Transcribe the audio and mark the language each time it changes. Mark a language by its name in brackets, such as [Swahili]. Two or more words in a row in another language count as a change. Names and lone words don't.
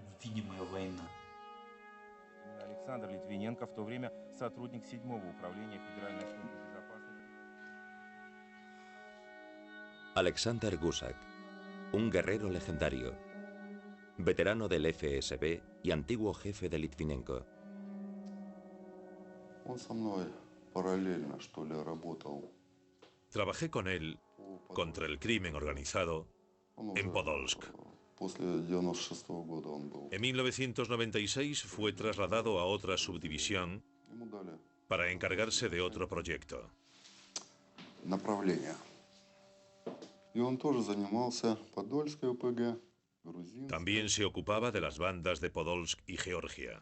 [Russian] Александр Литвиненко, в то время сотрудник 7-го управления Федеральной службы безопасности. [Spanish] Alexander Gusak, un guerrero legendario, veterano del FSB y antiguo jefe de Litvinenko. [Russian] Он со мной параллельно, что ли, работал. [Spanish] Trabajé con él contra el crimen organizado en Podolsk. En 1996 fue trasladado a otra subdivisión para encargarse de otro proyecto. También se ocupaba de las bandas de Podolsk y Georgia.